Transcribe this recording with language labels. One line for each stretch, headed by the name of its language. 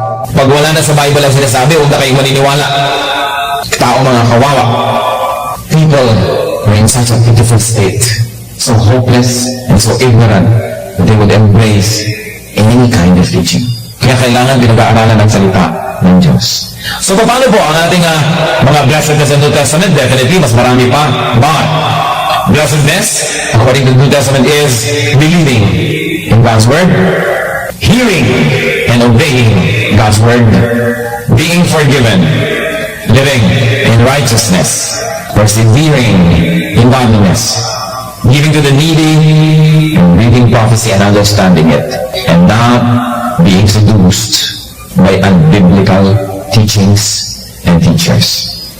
Filipino: Pag wala na sa Bible ang sinasabi, huwag na kayong maniniwala. Tao mga kawawa.
English: People are in such a pitiful state, so hopeless and so ignorant that they would embrace any kind of teaching.
Filipino: Kaya kailangan pinag-aaralan ng salita ng Diyos. So paano po ang ating mga blessedness
English: in the New Testament?
Filipino: Definitely, mas marami pa.
English: But blessedness, according to the New Testament, is believing in God's Word, hearing and obeying God's Word, being forgiven, living in righteousness, persevering in godliness, giving to the needy, and reading prophecy and understanding it, and not being seduced by unbiblical teachings and teachers.